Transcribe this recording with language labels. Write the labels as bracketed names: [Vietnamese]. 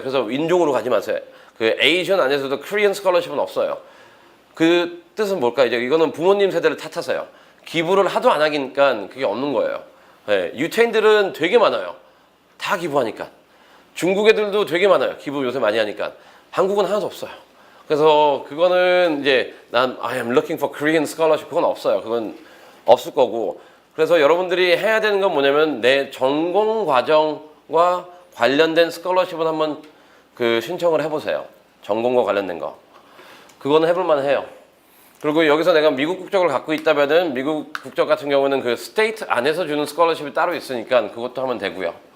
[Korean] 그래서 인종으로 가지 마세요. 그 에이션 안에서도 코리안 스콜러십은 없어요. 그 뜻은 뭘까? 이제 이거는 부모님 세대를 탓하세요. 기부를 하도 안 하니까 그게 없는 거예요. 네, 유태인들은 되게 많아요. 다 기부하니까. 중국 애들도 되게 많아요. 기부 요새 많이 하니까. 한국은 하나도 없어요. 그래서 그거는 이제 [English] I am looking for Korean scholarship [Korean] 그건 없어요. 그건 없을 거고. 그래서 여러분들이 해야 되는 건 뭐냐면 내 전공 과정과 관련된 스콜러십을 한번 신청을 해보세요. 전공과 관련된 거. 그거는 해볼 만해요. 그리고 여기서 내가 미국 국적을 갖고 있다면은 미국 국적 같은 경우는 그 스테이트 안에서 주는 스콜러십이 따로 있으니까 그것도 하면 되고요.